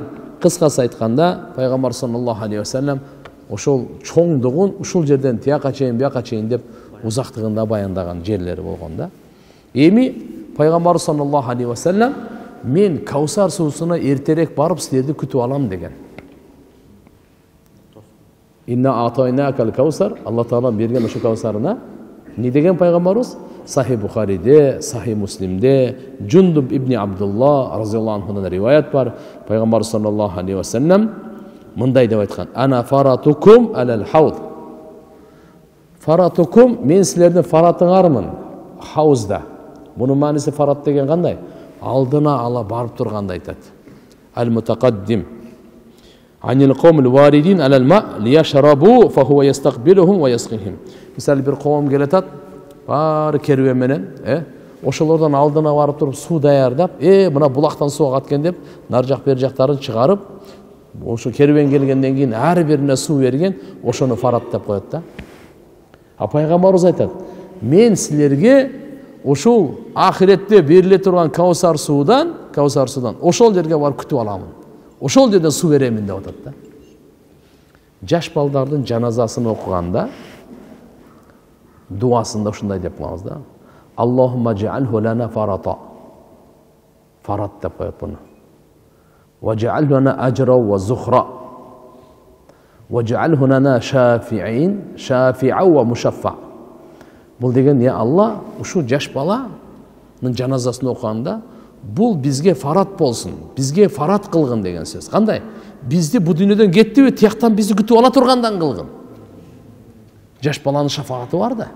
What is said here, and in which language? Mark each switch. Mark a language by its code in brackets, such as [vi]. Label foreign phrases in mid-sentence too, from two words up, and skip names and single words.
[ky] Кыскасы айтканда пайгамбар [ar] صلى الله عليه وسلم [ky] ошол чоңдугун ушул жерден тияка чейин, бияка чейин деп узактыгында баяндаган жерлери болгон да. Эми пайгамбар [ar] صلى الله عليه وسلم [ky] мен Каусар суусуна эртерээк барып силерди күтүп алам деген. [ar] إنا أعطيناك الكوثر, [ky] Алла Таала берген ошо Каусарына не деген пайгамбарыбыз? Сахи Бухариде, Сахи Муслимде, Джундуб ибн Абдулла [ar] رضي الله عنه [ky] риваят бар. Пайгамбар [ar] صلى الله عليه وسلم [ky] мындай деп айткан: [ar] "أنا فرطكم على الحوض." [ky] Фаратукум, мен силердин фаратыңармын хаузда. Бунун мааниси фарат деген кандай? Алдына ала барып турганды айтат. [ar] المتقدم. عن القوم الواردين على الماء ليشربوا فهو يستقبلهم ويسقيهم. [ky] Мисалы бир коом келатат, баары керуен менен, ошолордон алдына барып туруп суу даярдап, мына булактан суу агат экен деп, нар жак бер жактарын чыгарып, ошо керуен келгенден кийин ар бирине суу берген, ошону фарат деп коет да. Пайгамбарыбыз айтат: "Мен силерге ошол ахиретте бериле турган Каусар суудан ошол жерге барып күтүп аламын. Ошол жерден суу беремин" деп атат да. Жаш балдардын жаназасын окуганда дуасында ушундай деп коебуз да. [ar] اللهم اجعله لنا فرطا. [ky] Фарат деп коет буну. [ar] واجعله لنا أجرا وذخرا. واجعله لنا شافعا ومشفعا. [ky] Бул деген я Алла, ушу жаш баланын жаназасын окуганда бул бизге фарат болсун, бизге фарат кылгын деген сөз. Кандай? Бизди бу дүйнөдөн кеттиби, тияктан бизди күтүп ала тургандан кылгын. Жаш баланын шафааты бар да.